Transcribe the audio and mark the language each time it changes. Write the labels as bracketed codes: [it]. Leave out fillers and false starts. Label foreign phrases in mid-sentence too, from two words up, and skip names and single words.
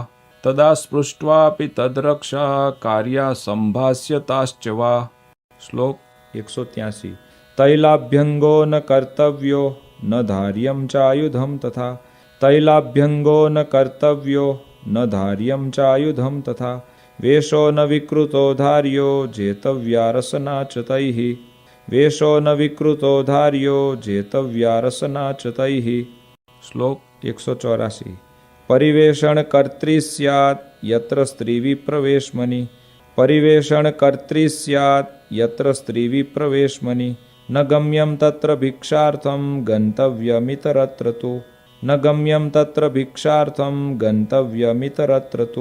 [sa] તદા સ્પૃષ્ટ્વાપી તદ્રક્ષા કાર્યા સંભાસ્યતાશ્ચ વા. [gu] શ્લોક 183. [sa] તૈલાભ્યંગો ન કર્તવ્યો ન ધાર્યમ ચાયુધમ તથા. તૈલાભ્યંગો ન કર્તવ્યો ન ધાર્યમ ચાયુધમ તથા. वेषो न विकृतो धार्यो जेतव्या रसना च तैः वेषो न विकृतो धार्यो जेतव्या रसना च तैः [gu] શ્લોક [sa] 184 પરિવેષણ કર્ત્રી સ્યાत् યત્ર સ્ત્રી વિપ્રવેશમની પરિવેષણ કર્ત્રી સ્યાत् યત્ર સ્ત્રી વિપ્રવેશમની ન ગમ્યમ તત્ર ભિક્ષાર્થમ ગંતવ્યમિતરત્ર તુ ન ગમ્યમ તત્ર ભિક્ષાર્થમ ગંતવ્યમિતરત્ર તુ